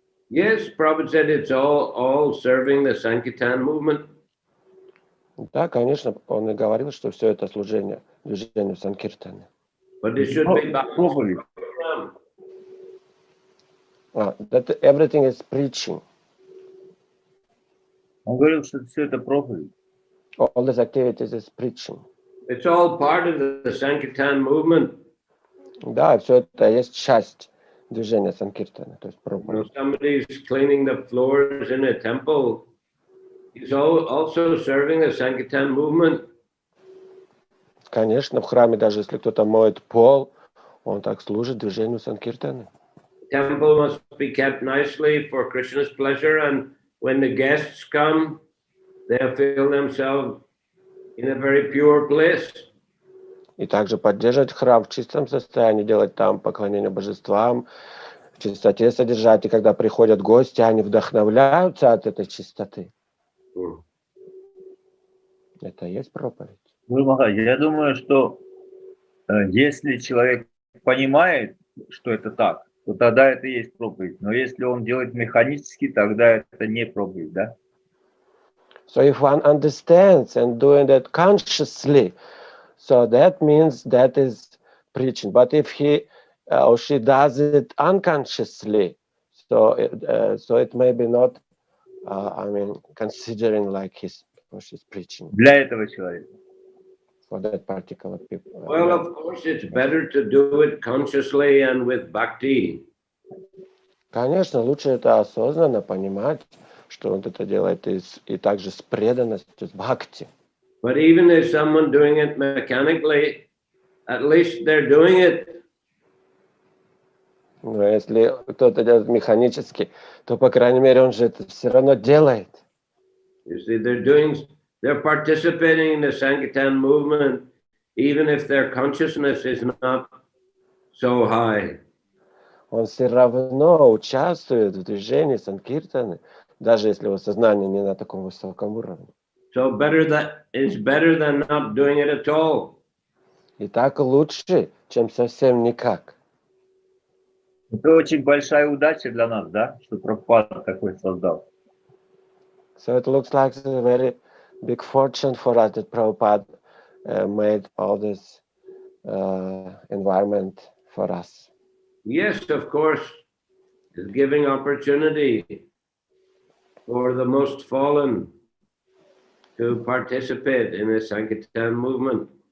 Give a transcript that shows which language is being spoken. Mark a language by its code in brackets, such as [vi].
[en] Yes, Prabhupada said it's all serving the Sankirtan movement. [ru] Да, конечно, он и говорил, что все это служение движению Санкиртаны. [en] But it should be [ru] проповедь. [en] That everything is preaching. [ru] Он говорил, что все это проповедь. [en] All these activities is preaching. It's all part of the Sankirtan movement. [ru] Да, все это есть часть движения Санкиртаны, то есть проповедь. [en] Somebody's cleaning the floors in a temple. He's also serving the Sankirtan movement. [ru] Конечно, в храме, даже если кто-то моет пол, он так служит движению Санкиртаны. [en] Temple must be kept nicely for Krishna's pleasure, and when the guests come, they'll feel themselves in a very pure place. [ru] И также поддерживать храм в чистом состоянии, делать там поклонение божествам, в чистоте содержать. И когда приходят гости, они вдохновляются от этой чистоты. Это и есть проповедь. Я думаю, что если человек понимает, что это так, то тогда это и есть проповедь. Но если он делает механически, тогда это не проповедь, да? [en] So if one understands and doing that consciously, so that means that is preaching. But if he or she does it unconsciously, so it may be not, considering like his or she's preaching. [ru] Для этого человека. [en] For that particular people. Well, of course, it's better to do it consciously and with bhakti. [ru] Конечно, лучше это осознанно понимать, что он это делает и также с преданностью, с бхакти. [en] But even if someone doing it mechanically, at least they're doing it. [ru] Но если кто-то делает механически, то, по крайней мере, он же это все равно делает. [en] You see, they're they're participating in the Sankirtan movement, even if their consciousness is not so high. [ru] Он все равно участвует в движении санкиртаны, даже если его сознание не на таком высоком уровне. [en] So it's better than not doing it at all. [ru] И так лучше, чем совсем никак. Это очень большая удача для нас, да, что Прабхупада такой создал. [en] So it looks like a very big fortune for us that Prabhupada made all this environment for us. Yes, of course, it's giving opportunity for the most fallen to participate in the Sankirtan movement.